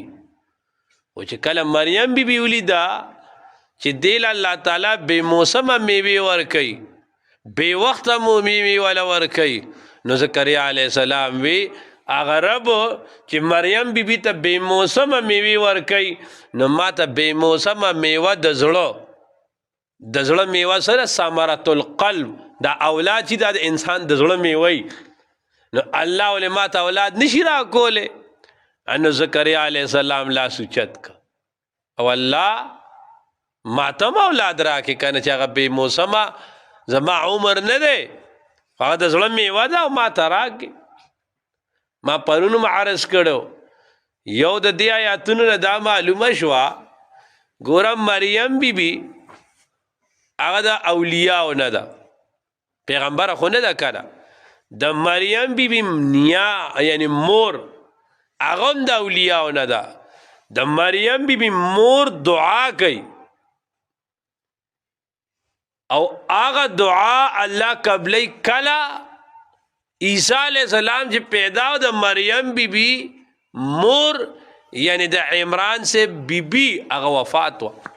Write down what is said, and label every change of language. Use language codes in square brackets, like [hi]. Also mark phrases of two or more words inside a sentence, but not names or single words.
[ps] خو چې کله مریم بی بی ولیده چې دیل الله تعالی بې موسمه میوې ورکوي بې وخته مو میوې والا ورکوي نو زکریا علیه السلام وی اغه رب چې مریم بی بی ته بې موسمه میوې ورکوي نو ما ته بې موسمه میوه د زړه میوه سره [ar] ثمرة القلب [ps] دا اولاد چې دا د انسان د زړه میوه نو الله ولې ما ته اولاد نشي راکولی. نو زکریا علیه السلام لاس اوچت که او الله ما ته هم اولاد راکې کنه چې هغه بې موسمه زما عمر نه دی هغه د زړه میوه ده او ما ته راکې. ما پرونو عرض کړو یو د دې آیاتونو نه دا معلومه شوه ګوره مریم بی بی هغه د اولیاو نه ده پیغمبره خو نه ده کنه د مریم بی بی نیا یعنی مور هغه هم د اولیاو نه ده. د مریم بی بی مور دعا کوي او هغه دعا الله قبلی کله عیسی علیہ السلام چې پیدا د مریم بی بی مور یعنی د عمران سے بی بی هغه وفات و